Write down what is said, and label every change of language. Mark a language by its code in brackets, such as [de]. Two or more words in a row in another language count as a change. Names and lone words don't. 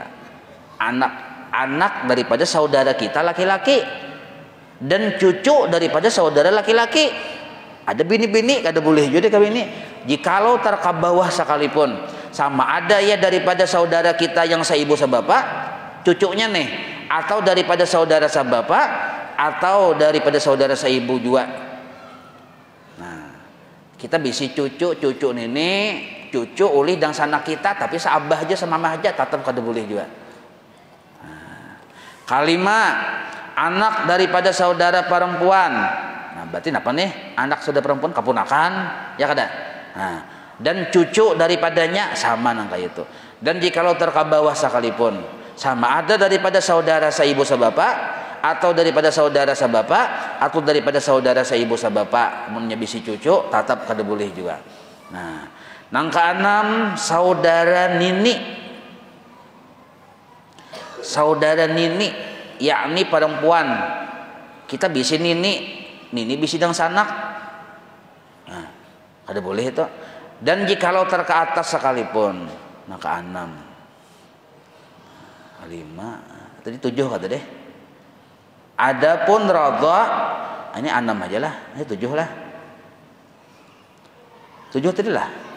[bjn] Anak daripada saudara kita laki-laki dan cucu daripada saudara laki-laki. Ada bini-bini, ada boleh juga kawin ini. Jikalau terkabawah sekalipun, sama ada ya daripada saudara kita yang saibu sabapa, cucunya nih. Atau daripada saudara sabapa atau daripada saudara saibu juga. Nah, kita bisi cucu nenek, cucu uli dan sanak kita tapi saabah aja sama mama aja tetap kada boleh juga. Kalima, anak daripada saudara perempuan. Nah, berarti apa nih? Anak saudara perempuan keponakan, ya kada? Nah, dan cucu daripadanya sama nang kayak itu. Dan jikalau terkabawah sekalipun, sama ada daripada saudara seibu sebapak, atau daripada saudara sebapak, atau daripada saudara seibu sebapak, menyebisi cucu, tetap kada boleh juga. Nah, nang keenam, saudara nini. Saudara nini, yakni perempuan. Kita bisi nini, nini bisi dang sanak. Nah, kada boleh itu. Dan jikalau terke atas sekalipun, nah keenam. Lima, tadi 7 kata deh. Adapun radha, ini 6 aja lah, ini 7 lah. 7 tadi lah.